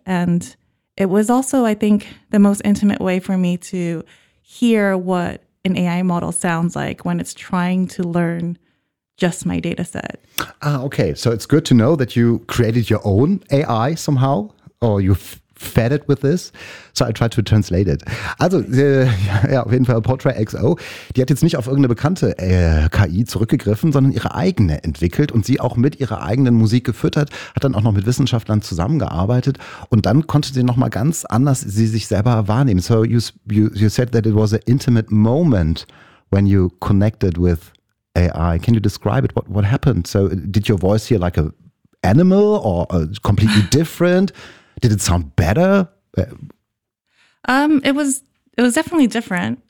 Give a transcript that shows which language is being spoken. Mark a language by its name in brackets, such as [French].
[English] And it was also, I think, the most intimate way for me to hear what an AI model sounds like when it's trying to learn just my data set. Okay, so it's good to know that you created your own AI somehow, or you fed it with this. So I tried to translate it. [German] Also, ja, auf jeden Fall Portray XO, die hat jetzt nicht auf irgendeine bekannte KI zurückgegriffen, sondern ihre eigene entwickelt und sie auch mit ihrer eigenen Musik gefüttert, hat dann auch noch mit Wissenschaftlern zusammengearbeitet und dann konnte sie nochmal ganz anders sie sich selber wahrnehmen. [English] So you said that it was an intimate moment when you connected with AI. Can you describe it? What happened? So did your voice hear like an animal or completely different? Did it sound better? It was definitely different.